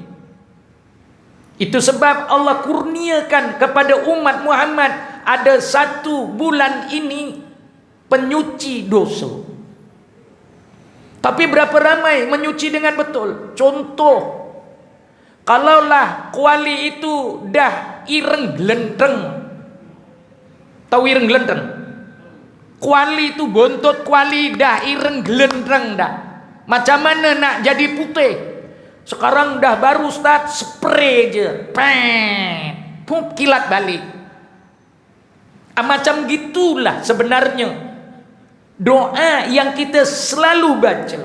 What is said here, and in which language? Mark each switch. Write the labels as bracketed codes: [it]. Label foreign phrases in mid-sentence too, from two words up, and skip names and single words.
[ms] Itu sebab Allah kurniakan kepada umat Muhammad ada 1 bulan ini penyuci dosa. Tapi berapa ramai menyuci dengan betul? Contoh, kalaulah kuali itu dah [jv] ireng gelendeng. Tahu ireng gelendeng? [ms] Kuali itu bontot kuali dah [jv] ireng gelendeng [ms] dah. Macam mana nak jadi putih? Sekarang dah baru start spray je, pup kilat balik. Macam gitulah sebenarnya doa yang kita selalu baca.